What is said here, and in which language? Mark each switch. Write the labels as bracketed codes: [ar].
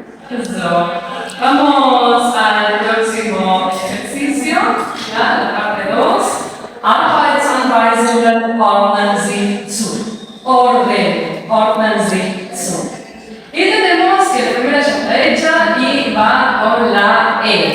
[es] So, vamos al próximo ejercicio, ¿ya? La parte 2. [de] Arbeitsanweisungen ordnen Sie zu. Ordnen Sie zu. [es] Y tenemos que la primera ya está hecha y va con la E.